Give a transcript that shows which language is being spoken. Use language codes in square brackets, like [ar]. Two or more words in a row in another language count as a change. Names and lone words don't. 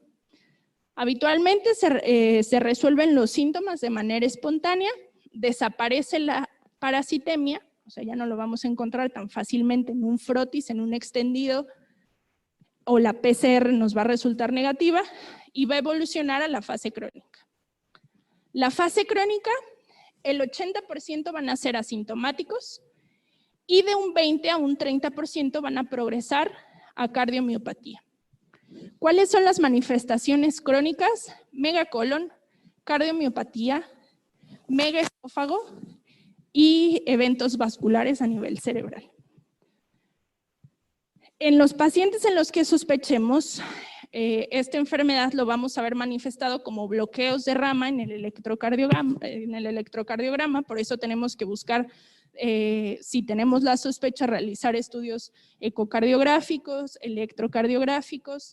[es] Habitualmente se resuelven los síntomas de manera espontánea, desaparece la parasitemia, o sea, ya no lo vamos a encontrar tan fácilmente en un frotis, en un extendido, o la PCR nos va a resultar negativa y va a evolucionar a la fase crónica. La fase crónica, el 80% van a ser asintomáticos y de un 20 a un 30% van a progresar a cardiomiopatía. ¿Cuáles son las manifestaciones crónicas? Megacolon, cardiomiopatía, megaesófago y eventos vasculares a nivel cerebral. En los pacientes en los que sospechemos esta enfermedad lo vamos a ver manifestado como bloqueos de rama en el electrocardiograma, por eso tenemos que buscar, si tenemos la sospecha, realizar estudios ecocardiográficos, electrocardiográficos.